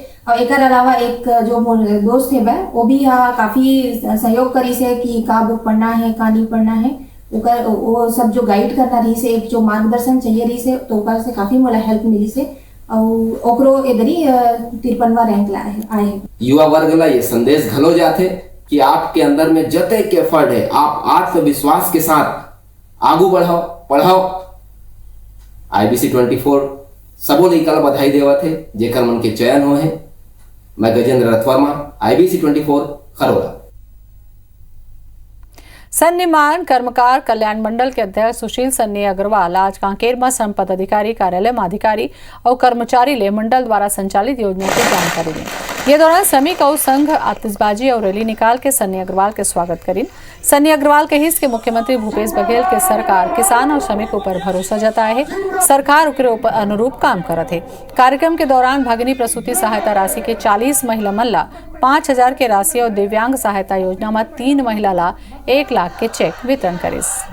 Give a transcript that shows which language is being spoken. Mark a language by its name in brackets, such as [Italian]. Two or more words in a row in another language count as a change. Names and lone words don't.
[Chhattisgarhi] और एक अलावा एक जो मोर दोस्त है वह वो भी काफ़ी सहयोग करी से कि का बुक पढ़ना है का नहीं पढ़ना है, वो सब जो गाइड करना रही से, एक जो मार्गदर्शन चाहिए रही से, तो ओकर से काफ़ी मोला हेल्प मिली से और ओकरो इधरी 53वां रैंक लाए आए। युवा वर्ग ला ये संदेश घलो जाते कि आपके अंदर में जते के एफर्ट है आप आत्मविश्वास के साथ आगू बढ़ाओ, पढ़ाओ। आईबीसी 24 सबो लइका ला बधाई देवत है जेकर मन के चयन हो है। मैं गजेंद्र रथवर्मा, आईबीसी 24 खरोरा। सन्निमान कर्मकार कल्याण मंडल के अध्यक्ष सुशील सन्नी अग्रवाल आज कांकेर में श्रम पदाधिकारी कार्यालय में अधिकारी और कर्मचारी ले मंडल द्वारा संचालित योजना की जानकारी दी। ये दौरान श्रमिक और संघ आतिशबाजी और रैली निकाल के सन्नी अग्रवाल के स्वागत करी। सन्नी अग्रवाल कही कि मुख्यमंत्री भूपेश बघेल के सरकार किसान और श्रमिकों पर भरोसा जताए है, सरकार के अनुरूप काम करत है। कार्यक्रम के दौरान भगिनी प्रसूति सहायता राशि के 40 महिला मन ला 5,000 के राशि और दिव्यांग सहायता योजना में 3 महिला ला 1 लाख के चेक वितरण करिस।